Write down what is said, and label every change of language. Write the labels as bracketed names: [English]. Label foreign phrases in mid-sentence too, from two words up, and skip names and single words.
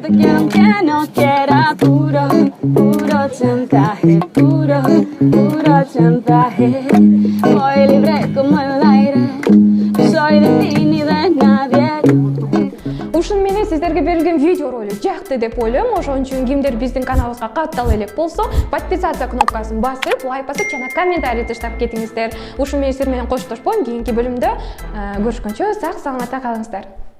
[Spanish] Puro chantaje, puro chantaje. chantaje. Voy libre como el aire. Soy de ti ni de nadie. [Kyrgyz] Ушун менен сиздерге берилген видео ролик жакты деп ойлойм. Ошон үчүн кимдер биздин каналыбызга каттала элек болсо, подписаться кнопкасын басып, лайк басып жана комментарий таштап кетиңиздер. Ушун менен сиздер менен коштошпойм. Кийинки бөлүмдө көрүшкөнчө сак саламатта калыңыздар.